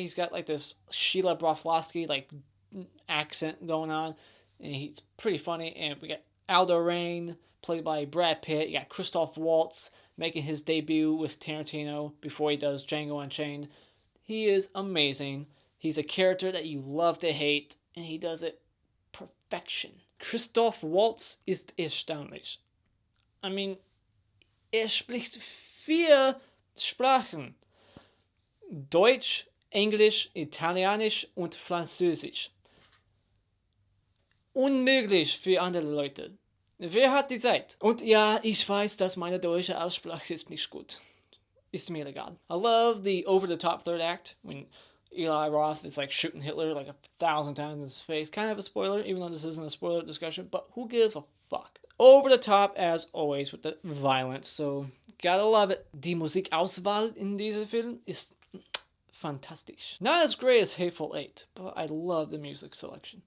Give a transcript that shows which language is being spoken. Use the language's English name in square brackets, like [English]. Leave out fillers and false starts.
[English] He's got like this Sheila Broflovsky like accent going on, and he's pretty funny. And we got Aldo Rain, played by Brad Pitt. You got Christoph Waltz making his debut with Tarantino before he does Django Unchained. He is amazing. He's a character that you love to hate, and he does it perfection. [German] Christoph Waltz ist erstaunlich. I mean, spricht 4 Sprachen. Deutsch, Englisch, Italienisch und Französisch. Unmöglich für andere Leute. Wer hat die Zeit? Und ja, ich weiß, dass meine deutsche Aussprache ist nicht gut. Ist mir egal. [English] I love the over-the-top third act when Eli Roth is like shooting Hitler like 1,000 times in his face. Kind of a spoiler, even though this isn't a spoiler discussion, but who gives a fuck? Over the top as always with the violence, so gotta love it. [German] Die Musikauswahl in diesem Film ist fantastisch. [English] Not as great as Hateful Eight, but I love the music selection.